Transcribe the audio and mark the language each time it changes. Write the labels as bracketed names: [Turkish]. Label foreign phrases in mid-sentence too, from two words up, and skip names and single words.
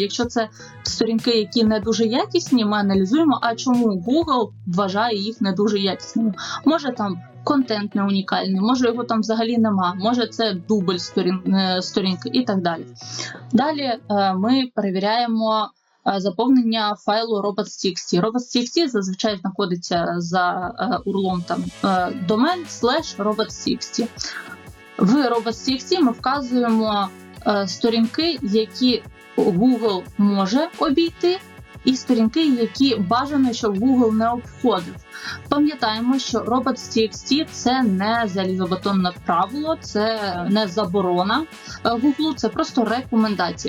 [Ukrainian] Якщо це сторінки, які не дуже якісні, ми аналізуємо, а чому Google вважає їх не дуже якісними. Може там контент не унікальний, може його там взагалі нема, може це дубль сторінки і так далі. Далі ми перевіряємо заповнення файлу robots.txt. Robots.txt зазвичай знаходиться за урлом там domain/robots.txt. В robots.txt ми вказуємо сторінки, які Google може обійти, і сторінки, які бажано, щоб Google не обходив. Пам'ятаємо, що robots.txt – це не залізобетонне правило, це не заборона Google, це просто рекомендація.